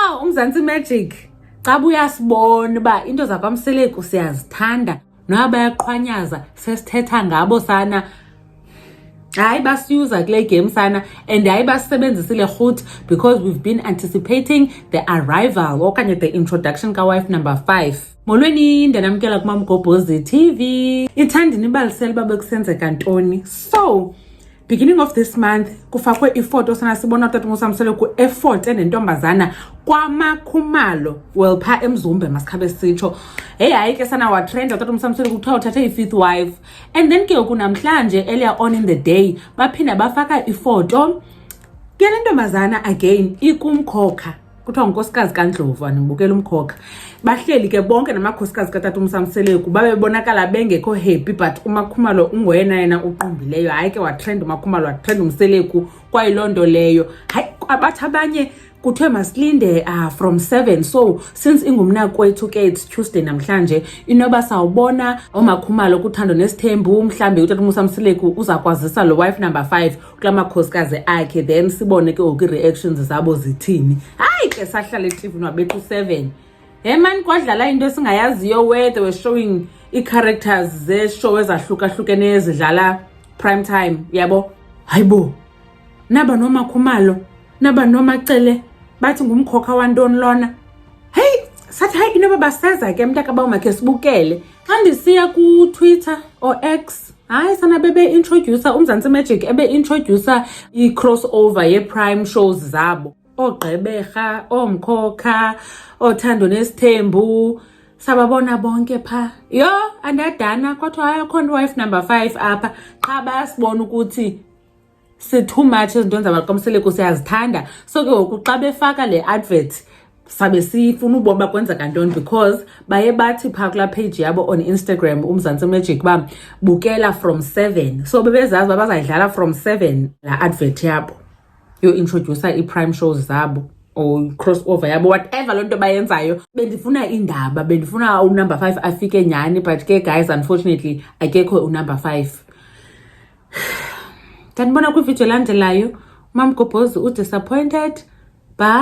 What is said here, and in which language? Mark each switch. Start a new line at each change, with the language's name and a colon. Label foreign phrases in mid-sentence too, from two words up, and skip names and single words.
Xhosa: uMzansi Magic xa uyasibona uba into zakwamseleku siyazithanda noba bayaqhwanyaza sesithetha ngabo sana. Hayi basiyuza kule game sana and hayi basebenzisile futhi
English: because we've been anticipating the arrival
Xhosa: okanye
English: the introduction
Xhosa: ka-
English: wife number 5.
Xhosa: Molweni ndanamkela kuMamgobhozi TV. Ithandini ibalisela uba bekusenzeka ntoni. So
English: beginning of this month
Xhosa: kufakwe ifoto sana sibona utata uMsamseleku effort nentombazana kwaMakhumalo well pha eMzumbe masikhabe sitsho. Hey hayi ke sana wa trend utata uMsamseleku kuthiwa uthathe i-5th wife
English: and then
Xhosa: ke kunamhlanje
English: earlier on in the day
Xhosa: baphinda bafaka ifoto ke le ntombazana again ikumkhokha kuthiwa unkosikazi kaNdlovu anibukela umkhokha. Bahleli ke bonke namakhosikazi katata uMsamseleku babebonakala bengekho
English: happy but
Xhosa: uMakhumalo ungwena yena uqumbileyo. Hayi ke watrend uMakhumalo watrend uMseleku kwayilonto leyo. Hayi abathi abanye kuthiwe masilinde
English: from 7 so since
Xhosa: ingumnakwethu ke
English: it's Tuesday
Xhosa: namhlanje inoba sawubona uMakhumalo kuthando nesithembu mhlambe utata uMsamseleku uzakwazisa lo
English: wife number 5
Xhosa: kulamakhosikazi akhe then sibone ke oku reactions zabo zithini. Hayi ke sahlala eTV nwabethu 7 man kwadlala into esingayaziyo
English: where they were showing
Xhosa: i-characters ze-show ezahlukahlukene ezidlala
English: prime time
Xhosa: yabo. Hayibo naba noMakhumalo naba noMacele bathi ngumkhokha wantoni lona. Hey sathi hayi inoba baseza ke mntaka bawumakhe sibukele xa ndisiya ku-Twitter or X. Hayi sana bebe-introducer uMzansi Magic ebe-introducer i-crossover ye-
English: prime shows
Xhosa: zabo. Ogqeberha, omkhokha, othando nesithembu sababona bonke pha. Yo andadana kwathiwa hayi khona
English: wife number 5
Xhosa: apha qha bayasibona ukuthi
English: too much
Xhosa: izinto zakwamseleku siyazithanda. So ke ngoku xa befaka le advert sabe sifuna uboba kwenzeka ntoni because baye bathi pha kula page yabo on Instagram uMzansi Magic ba bukela
English: from 7 so
Xhosa: bebezazi babazayidlala
English: from 7
Xhosa: la advert yabo yo introducer i-
English: prime shows
Xhosa: zabo or crossover yabo whatever lonto bayenzayo. Bendifuna indaba bendifuna unumber 5 afike nyani but ke
English: guys unfortunately
Xhosa: akekho unumber 5. Tanibona kwivideo elandelayo. Mamgobhozi udisappointed.